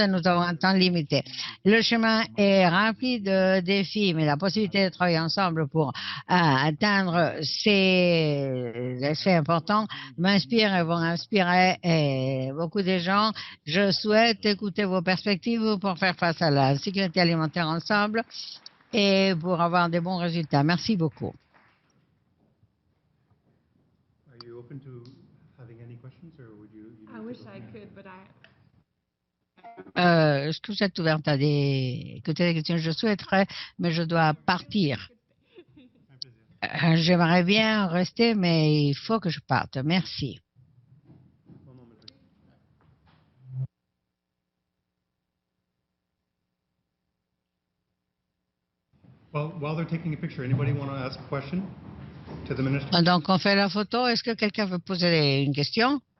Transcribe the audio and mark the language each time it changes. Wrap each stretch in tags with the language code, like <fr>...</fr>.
<fr>Nous avons un temps limité. Le chemin est rempli de défis, mais la possibilité de travailler ensemble pour atteindre ces effets importants m'inspire et vont inspirer beaucoup de gens. Je souhaite écouter vos perspectives pour faire face à la sécurité alimentaire ensemble et pour avoir des bons résultats. Merci beaucoup.</fr> <en>Are you open to having any questions, or would you I wish I could, but</en> <fr>Est-ce que vous êtes ouverte à écouter des questions? Je souhaiterais, mais je dois partir. J'aimerais bien rester, mais il faut que je parte. Merci.</fr> <en>Well, while they're taking a picture, anybody want to ask a question to the minister?</en> <fr>Donc, on fait la photo. Est-ce que quelqu'un veut poser une question?</fr>